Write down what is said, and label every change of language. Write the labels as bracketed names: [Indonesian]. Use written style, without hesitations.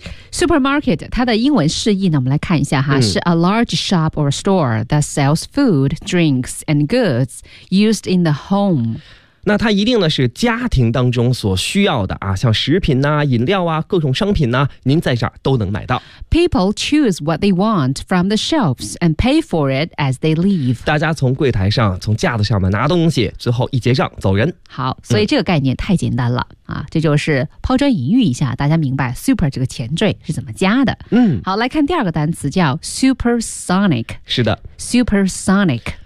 [English] Supermarket [Chinese] 它的英文释义呢，我们来看一下哈，是 [English] a large shop or store that sells food, drinks, and goods used in the home。 [Chinese] 那它一定呢是家庭当中所需要的啊，像食品呐、饮料啊、各种商品呐，您在这儿都能买到。 [English] People choose what they want from the shelves and pay for it as they leave。 [Chinese] 大家从柜台上、从架子上面拿东西，最后一结账走人。好，所以这个概念太简单了。这就是抛砖引玉一下，大家明白 super 这个前缀是怎么加的。好，来看第二个单词叫 supersonic。是的 [English] ，supersonic。